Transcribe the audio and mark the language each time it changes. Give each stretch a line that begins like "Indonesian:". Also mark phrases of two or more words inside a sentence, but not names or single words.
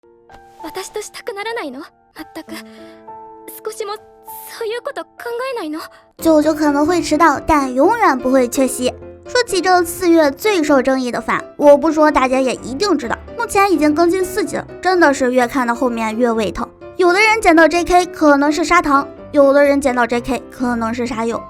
Japanese: 私としたくならないの？全く少しもそういうこと考えないの？
Chinese: 舅舅可能会迟到，但永远不会缺席。说起这4月最受争议的番，我不说大家也一定知道，目前已经更新4集了，真的是越看到后面越胃疼。有的人捡到 JK 可能是砂糖，有的人捡到 JK 可能是沙优。